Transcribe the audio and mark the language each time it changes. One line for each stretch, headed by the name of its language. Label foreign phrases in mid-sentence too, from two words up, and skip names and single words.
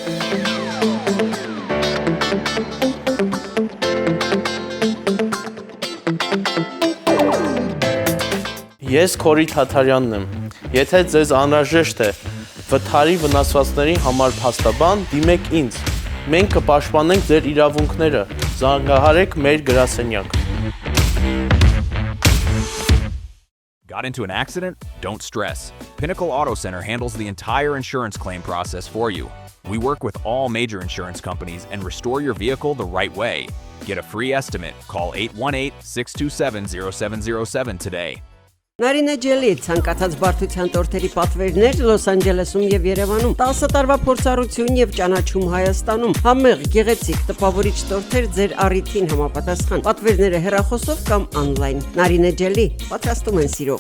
Armenian: Ես Քորի Թաթարյանն եմ։ Եթե ձեզ անհրաժեշտ է վթարի վնասվածների համար փաստաբան, դիմեք ինձ։ Մենք կպաշտպանենք ձեր իրավունքները։ Զանգահարեք մեր գրասենյակ։
English: Got into an accident? Don't stress. Pinnacle Auto Center handles the entire insurance claim process for you. We work with all major insurance companies and restore your vehicle the right way. Get a free estimate. Call 818-627-0707 today.
Armenian: Նարինե ջելի ցանկացած բարդության տորթերի պատվերներ Լոս Անջելեսում եւ Երևանում 10 տարվա փորձառություն եւ ճանաչում Հայաստանում համեղ գեղեցիկ տպավորիչ տորթեր ձեր առիթին համապատասխան պատվերները հեռախոսով կամ on-line Նարինե ջելի պատրաստում են սիրով